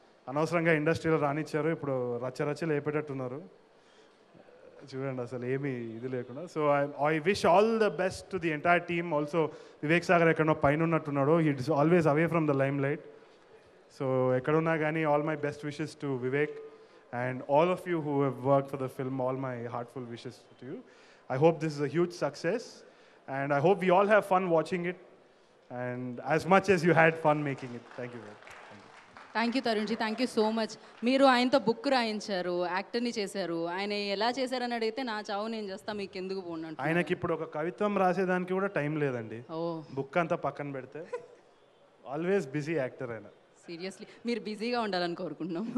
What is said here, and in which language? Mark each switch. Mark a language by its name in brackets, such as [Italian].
[Telugu] అనవసరంగా ఇండస్ట్రీలో రానిచ్చారు, ఇప్పుడు రచ్చ లేపేటట్టున్నారు చూడండి, అసలు ఏమీ ఇది లేకుండా. [English] So I wish all the best to the entire team. Also Vivek Sagar [Telugu] ఎక్కడో పైన ఉన్నట్టున్నాడు, [English] He is always away from the limelight. So [Telugu] ఎక్కడున్నా కానీ [English] All my best wishes to Vivek and all of you who have work for the film, all my heartful wishes to you. I hope this is a huge success and I hope we all have fun watching it and as much as you had fun making it. Thank you. Thank you Tarun ji, thank you so much. [Telugu] మీరు ఆయనతో book రాయించారు, యాక్టర్ని చేశారు. ఆయన ఎలా చేశారని అడిగితే నా చావు నేను చేస్తా, మీకు ఎందుకు పోనండి. ఆయనకి ఇప్పుడు ఒక కవిత్వం రాసేదానికి కూడా టైం లేదండి. బుక్ అంతా పక్కన పెడితే ఆల్వేస్ బిజీ యాక్టర్ ఆయన. సీరియస్లీ మీరు బిజీగా ఉండాలని కోరుకుంటున్నాం.